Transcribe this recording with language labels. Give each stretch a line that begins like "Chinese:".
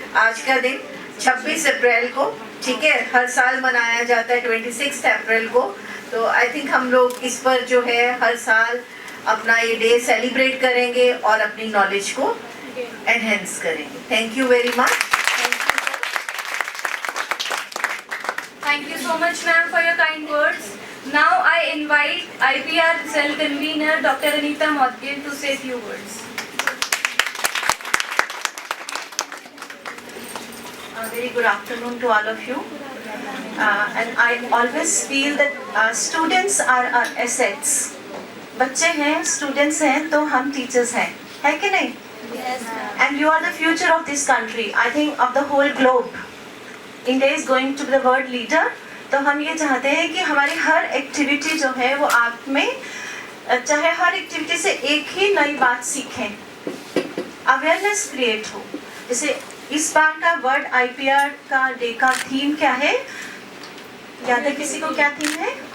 Hindi: आज का दिन 26 अप्रैल को, ठीक है, हर साल मनाया जाता है 26 अप्रैल को. तो
English: I think
Hindi: हम लोग इस पर जो है हर साल अपना ये डे सेलिब्रेट करेंगे और अपनी नॉलेज को एनहेंस करेंगे.
English: Thank you very much. Thank you so much, ma'am, for your kind words. Now I invite IPR cell convener Dr. Anita Modgil to say a few words. Very good afternoon to all of you. And I always feel that students are our assets.
Hindi: बच्चे हैं, students हैं, तो हम teachers हैं, है कि नहीं?
English: Yes. And you are the future of this country. I think of the whole globe. India is going to be the world leader.
Hindi: तो हम ये चाहते हैं कि हमारी हर एक्टिविटी जो है वो आप में, चाहे हर एक्टिविटी से एक ही नई बात सीखें, अवेयरनेस क्रिएट हो. जैसे इस बार का वर्ल्ड IPR का डे का थीम क्या है, याद है किसी को क्या थीम है?